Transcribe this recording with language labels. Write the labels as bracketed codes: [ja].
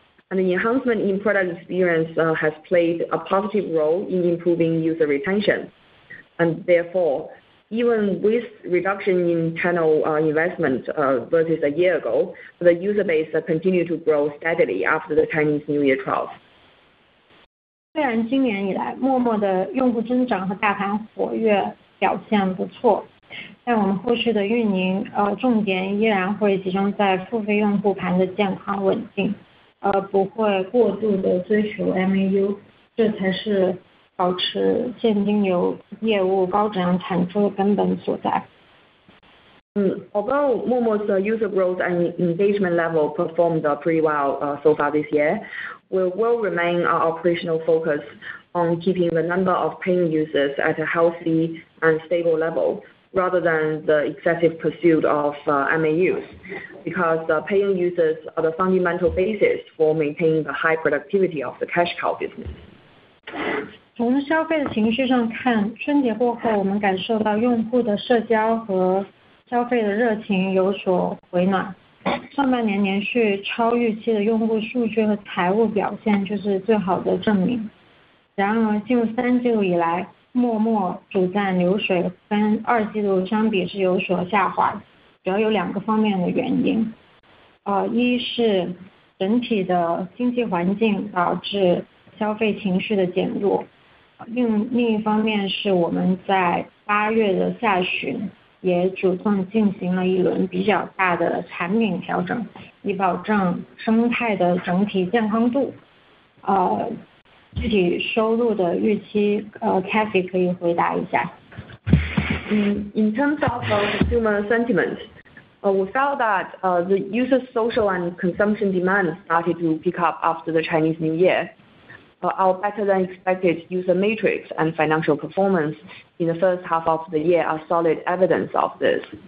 [en] And the enhancement in product experience has played a positive role in improving user retention. And therefore, even with reduction in channel investment versus a year ago, the user base continued to grow steadily after the Chinese New Year 12. [zh] 虽然今年以来陌陌的用户增长和大盘活跃表现不错，但我们后续的运营重点依然会集中在付费用户盘的健康稳定，不会过度的追求 MAU， 这才是保持现金流业务高质量产出的根本所在。 Although Momo's user growth and engagement level performed pretty well so far this year, we will remain our operational focus on keeping the number of paying users at a healthy and stable level, rather than the excessive pursuit of MAUs, because paying users are the fundamental basis for maintaining the high productivity of the cash cow business. 从消费的情绪上看，春节过后，我们感受到用户的社交和消费的热情有所回暖。上半年连续超预期的用户数据和财务表现就是最好的证明。然而，进入3季度以来，陌陌主站流水跟2季度相比是有所下滑，主要有2个方面的原因。一是整体的经济环境导致消费情绪的减弱，另一方面是我们在8月的下旬也主动进行了一轮比较大的产品调整，以保证生态的整体健康度。具体收入的预期，Kathy 可以回答一下。 [en] In terms of consumer sentiment, we felt that the user social and consumption demand started to pick up after the Chinese New Year. Our better than expected user matrix and financial performance in the first half of the year are solid evidence of this.